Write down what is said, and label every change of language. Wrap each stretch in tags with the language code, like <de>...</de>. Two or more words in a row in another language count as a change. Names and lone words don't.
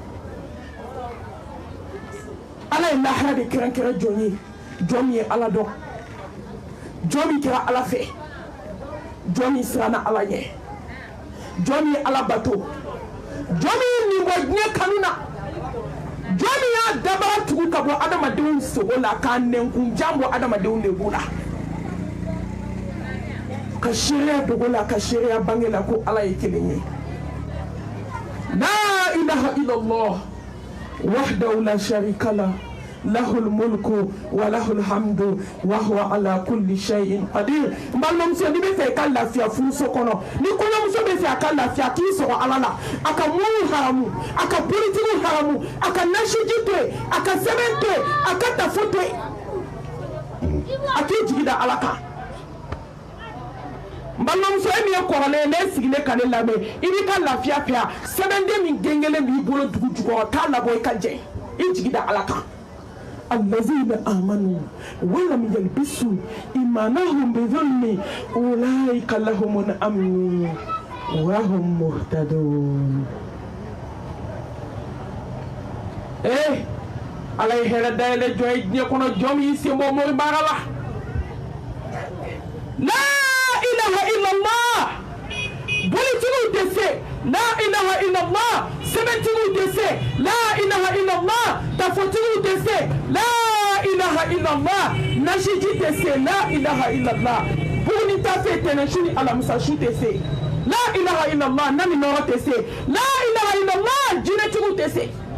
<bm>ala ye lahara de kɛrɛnkɛrɛn jɔn ye jɔn min ye ala dɔn jɔn min kɛra ala fɛ jɔn min siranna ala ɲɛ jɔn min ye ala bato jɔn min ye nin bɔ diɲɛ kanu na jɔn min y'a dabara tugu ka bɔ adamadenw sogo la k'a nɛnkunjan bɔ adamadenw lebu la ka seereya dogo la ka seereya bange la ko ala ye kelen ye</bm> <ar>لا إله إلا الله وحده لا شريك له له الملك وله الحمد وهو على كل شيء قدير</ar> <bm>n balimamuso n'i bɛ fɛ i ka lafiya furuso kɔnɔ ni kɔɲɔmuso bɛ fɛ a ka lafiya k'i sɔrɔ ala la a ka mɔriw haramu a ka politigiw haramu a ka nasiji to yen a ka sɛbɛn to yen a ka tafo to yen a k'i jigi da ala kan n balimamuso e min ye kɔrɔlen ye n'e sigilen ka ne lamɛn i b'i ka lafiya fɛ yan sɛbɛnden min gengelen b'i bolo dugu jukɔrɔ taa labɔ i ka jɛ i jigi da ala kan</bm> <ar>الذين آمنوا ولم يلبسوا إيمانهم بظلم أولئك لهم الأمن وهم مهتدون</ar> <bm>ala ye hɛrɛ dayɛlɛ jɔn ye diɲɛ kɔnɔ jɔn min y'i sen bɔ mori baara la</bm> <ar>لا إله إلا الله</ar> <bm>bolitigiw tɛ se</bm> <ar>لا إله إلا الله</ar> <bm>sɛbɛntigiw tɛ se</bm> <ar>لا إله إلا الله</ar> <bm>tafotigiw tɛ se</bm> <ar>لا إله إلا الله</ar> <bm>nasiji tɛ se</bm> <ar>لا إله إلا الله</ar> <bm>buguni tafe tɛnɛsu ni alamisa su tɛ se</bm> <ar>لا إله إلا الله</ar> <bm>nami nɔrɔ tɛ se</bm> <ar>لا إله إلا الله</ar> <bm>jinɛtigiw tɛ se</bm>